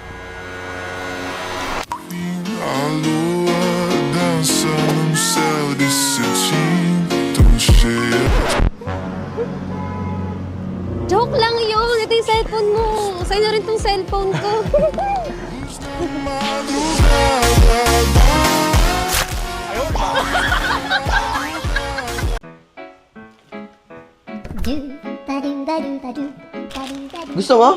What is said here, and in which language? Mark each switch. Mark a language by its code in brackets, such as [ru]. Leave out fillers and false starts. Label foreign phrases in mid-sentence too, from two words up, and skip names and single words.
[pt] a lua dança num céu de cetim tão cheio. [tl] Joke lang yun. Ito yung cellphone mo. Sa'yo na rin tong cellphone ko. Gusto mo?